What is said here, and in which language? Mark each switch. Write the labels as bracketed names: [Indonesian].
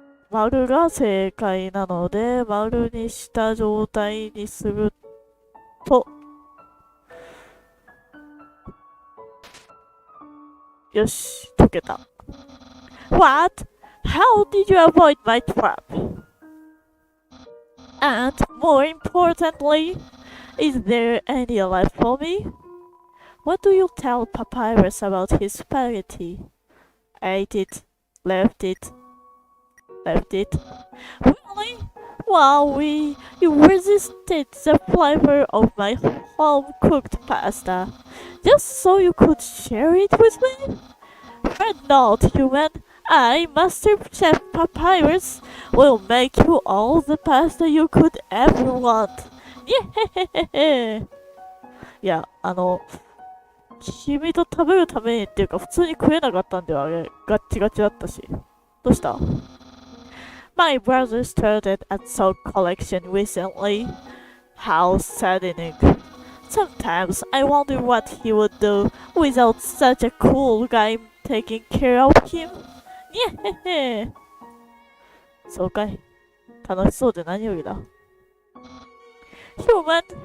[Japanese] 丸が正解なので、丸にした状態にすると、よし、解けた。 [English] What? How did you avoid my trap? And more importantly, is there any life for me? What do you tell Papyrus about his spaghetti? Ate it, left it, left it. Really? Wowie, you resisted the flavor of my home-cooked pasta, just so you could share it with me? Fret not, human. I, Master Chef Papyrus, will make you all the pasta you could ever want. Yeah. [Japanese] いや、君と食べるためにっていうか、普通に食えなかったんだよ、あれ。ガッチガチだったし。どうした？ [English] My brother started a sock collection recently. How saddening. Sometimes I wonder what he would do without such a cool guy taking care of him. [Japanese] Yeah. そうかい。楽しそうで何よりだ。Human.